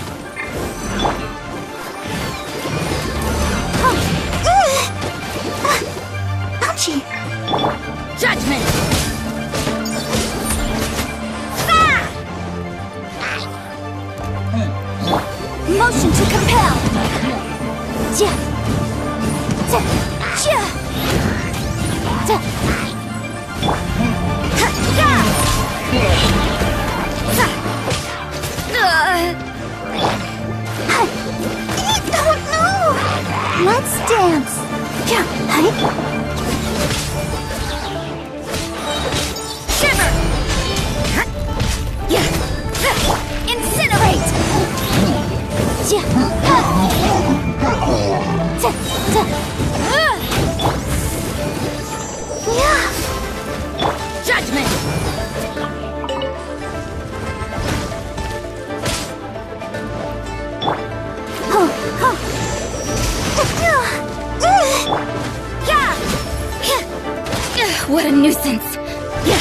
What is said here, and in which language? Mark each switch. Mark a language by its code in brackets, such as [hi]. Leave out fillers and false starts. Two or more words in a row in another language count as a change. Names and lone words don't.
[en] Ouchie! Judgment! Motion to compel! Ja! Ja! Ja! Ja! Ha! Ja! Sa! I don't know! Let's dance! Ja! Hi! Shiver! Ja! Incinerate! Ja! Ja! Ja! Judgment! Ho! Ho! Yeah! What a nuisance! Yeah!